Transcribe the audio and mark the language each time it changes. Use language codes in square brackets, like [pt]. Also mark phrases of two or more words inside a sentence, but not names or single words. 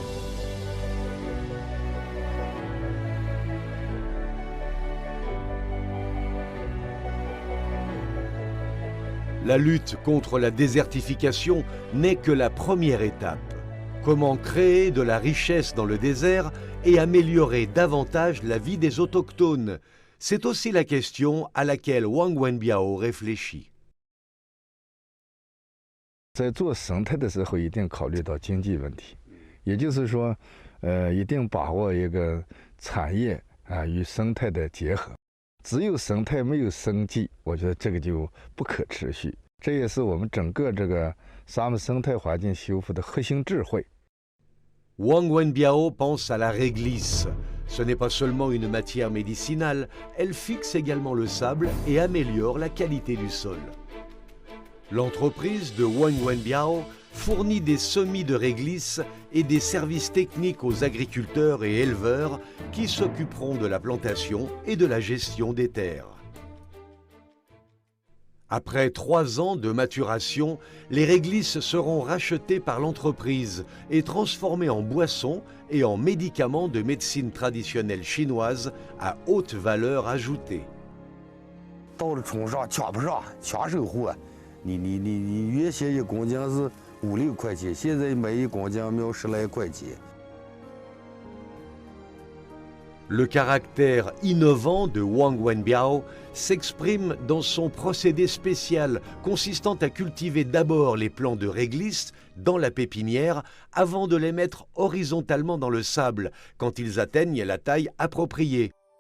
[fr] La lutte contre la désertification n'est que la première étape. Comment créer de la richesse dans le désert et améliorer davantage la vie des autochtones? C'est aussi la question à laquelle Wang Wenbiao réfléchit. [zh] 在做生态的时候，一定考虑到经济问题，也就是说，一定把握一个产业与生态的结合。只有生态没有生计，我觉得这个就不可持续。这也是我们整个这个沙漠生态环境修复的核心智慧。 [fr] Wang Wenbiao pense à la réglisse. Ce n'est pas seulement une matière médicinale, elle fixe également le sable et améliore la qualité du sol. L'entreprise de Wang Wenbiao fournit des semis de réglisse et des services techniques aux agriculteurs et éleveurs qui s'occuperont de la plantation et de la gestion des terres. Après 3 ans de maturation, les réglisses seront rachetées par l'entreprise et transformées en boissons et en médicaments de médecine traditionnelle chinoise à haute valeur ajoutée. [zh] 到了冲上抢不上，抢手货，你原先一公斤是5、6块钱，现在买一公斤要10来块钱。 [fr] Le caractère innovant de Wang Wenbiao s'exprime dans son procédé spécial consistant à cultiver d'abord les plants de réglisse dans la pépinière avant de les mettre horizontalement dans le sable quand ils atteignent la taille appropriée.